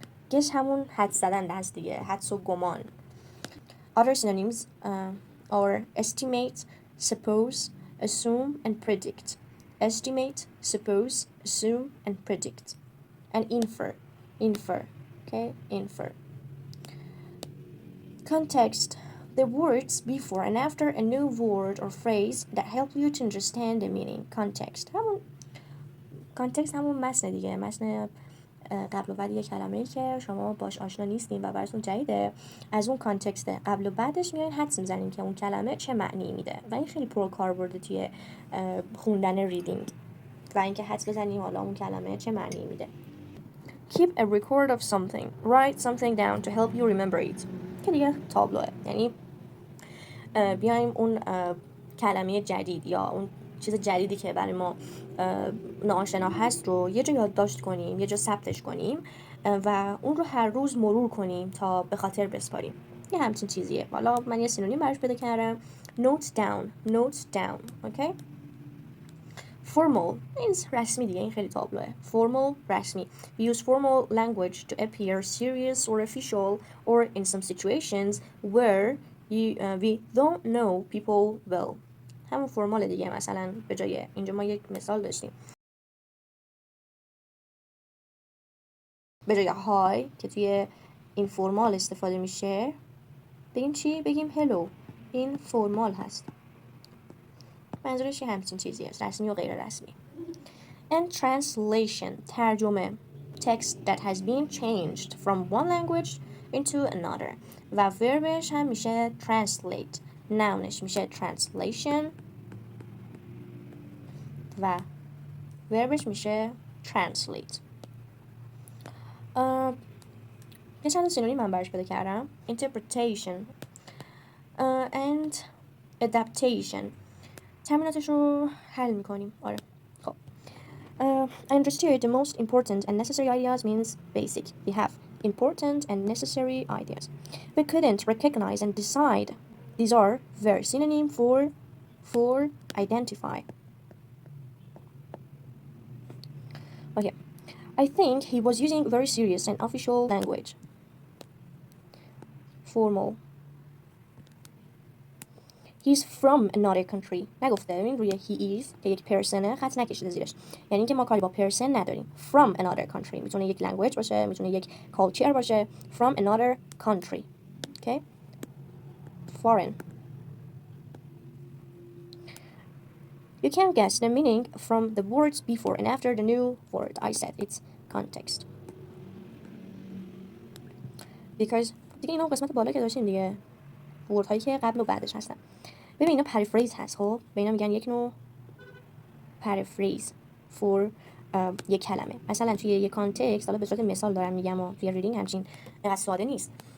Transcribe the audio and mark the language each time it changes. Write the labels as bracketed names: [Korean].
[Persian] Guess همون حد زدن هست دیگه. حدس و گمان. [English] Other synonyms are estimate, suppose, assume, and predict. Estimate, suppose, assume, and predict. And infer. Okay, infer. Context. The words before and after a new word or phrase that help you to understand the meaning. [Persian] Context همون متن دیگه. متن قبل و بعد یک کلمه‌ای که شما باش آشنا نیستین و براتون جدیده. از اون کانتکست قبل و بعدش میاین حدس میزنین که اون کلمه چه معنی میده و این خیلی پرکاربرده توی خوندن ریدینگ و اینکه حدس بزنیم حالا اون کلمه چه معنی میده. [English] Keep a record of something. Write something down to help you remember it. [Persian] که دیگه تابلوه. یعنی بیایم اون کلمه جدید یا اون چیز جدیدی که برای ما ناآشنا هست رو یه جا یادداشت کنیم، یه جا ثبتش کنیم و اون رو هر روز مرور کنیم تا به خاطر بسپاریم. یه همچین چیزیه. حالا من یه سینونیم براش پیدا کردم. [English] Note down. Okay? Formal means [Persian] رسمی دیگه. این خیلی تابلوه. [English] Formal رسمی. We use formal language to appear serious or official or in some situations where we don't know people well. [Persian] همون فرمال دیگه. مثلا به جای اینجا ما یک مثال داشتیم. به جای های که توی این فرمال استفاده میشه بگیم چی؟ بگیم hello. این فرمال هست. منظورش یه همچین چیزی هست. رسمی و غیر رسمی. [English] And translation ترجمه. Text that has been changed from one language into another. [Persian] و verbش هم میشه translate. nounش میشه translation و verbش میشه translate. یه چند سینونیم من براش پیدا کردم. [English] Interpretation and adaptation. [Persian] تمریناتش رو حل میکنیم. آره. خب. [English] I understood the most important and necessary ideas means basic. We have important and necessary ideas. We couldn't recognize and decide. These are very synonym for identify. Okay. I think he was using very serious and official language. Formal. He's from another country. [Persian] نگفته ببین روی [English] he is [Persian] که یک پرسنه خط نکشیده زیرش. یعنی اینکه ما کاری با پرسن نداریم. [English] From another country [Persian] میتونه یک language باشه، میتونه یک culture باشه. [English] From another country. Okay? Foreign. You can guess the meaning from the words before and after the new word. I said it's context. [Persian] Because دیگه اینا قسمت بالا که داشتیم دیگه. word هایی که قبل و بعدش هستن. ببین اینا پریفریز هست. خب به اینا میگن یک نوع پریفریز for یک کلمه. مثلا توی یک کانتکست، حالا به صورت مثال دارم میگم و توی ریدینگ همچین اینقدر ساده نیست.